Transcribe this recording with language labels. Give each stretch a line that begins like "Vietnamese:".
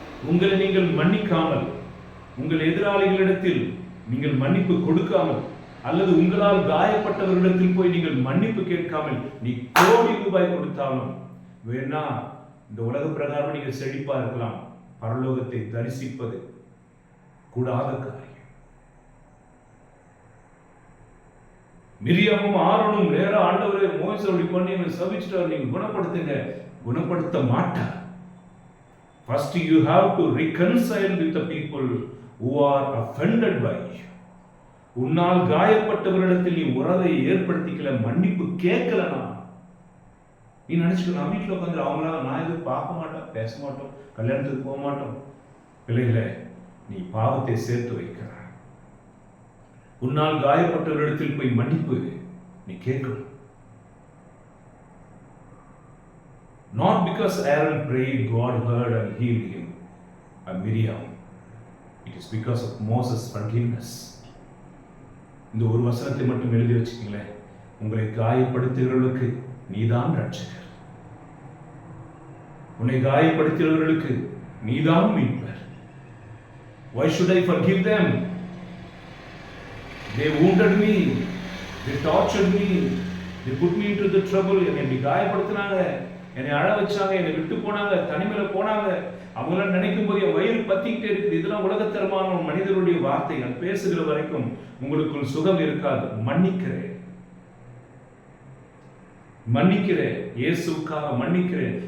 Tamil: உங்களை நீங்கள் மன்னிக்காமல், உங்கள் எதிராளிகளிடத்தில் நீங்கள் மன்னிப்பு கொடுக்காமல், அல்லது உங்களால் காயப்பட்டவர்களிடத்தில் போய் நீங்கள் மன்னிப்பு கேட்காமல் நீ கோடி ரூபாய் கொடுத்தாலும் வேணா இந்த உலக பிரகாரம் நீங்கள் செழிப்பா இருக்கலாம், பரலோகத்தை தரிசிப்பது கூடாத காரியம். மிரியாமும் ஆரோனும் நேரா ஆண்டவரே மோசடி பண்ணி சபிச்சுட்டு நீங்க குணப்படுத்துங்க, குணப்படுத்த மாட்டார்.
English: First you have to reconcile with the people who are offended by you.
Tamil: உன்னால் காயப்பட்டவரிடத்தில் நீ உறவை ஏற்படுத்திக்கல, மன்னிப்பு கேட்கலனா நீ நினைச்சுக்க, நான் வீட்டில் உட்காந்து அவங்களா நான் எதுவும் பார்க்க மாட்டோம், பேச மாட்டோம், கல்யாணத்துக்கு போக மாட்டோம். பிள்ளைகளை நீ பாவத்தை சேர்த்து வைக்கிற. உன்னால் காயப்பட்டவரிடத்தில் போய் மன்னிப்பு நீ கேட்கணும்.
English: Not because Aaron prayed, God heard and healed him, and Miriam. It is because of Moses' forgiveness.
Tamil: இந்த ஒரு வசனத்தை மட்டும் எழுதி வச்சுக்கீங்களேன். உங்களை காயப்படுத்துகிறவர்களுக்கு நீதான் ரட்சகர், உன்னை காயப்படுத்துகிறவர்களுக்கு நீதான் மீட்பர்.
English: Why should I forgive them? They wounded me, they tortured me, they put me into the trouble.
Tamil: என்னை காயப்படுத்தினாங்க, என்னை அழ வச்சாங்க, என்னை விட்டு போனாங்க, தனிமையில போனாங்க. அவங்கள நினைக்கும் போது என் வயிறு பத்திக்கிட்டே இருக்குது. இதெல்லாம் உலகத்தரமான மனிதருடைய வார்த்தைகள். பேசுகிற வரைக்கும் உங்களுக்குள் சுகம் இருக்காது. மன்னிக்கிறேன், மன்னிக்கிறேன், இயேசுக்காக மன்னிக்கிறேன்.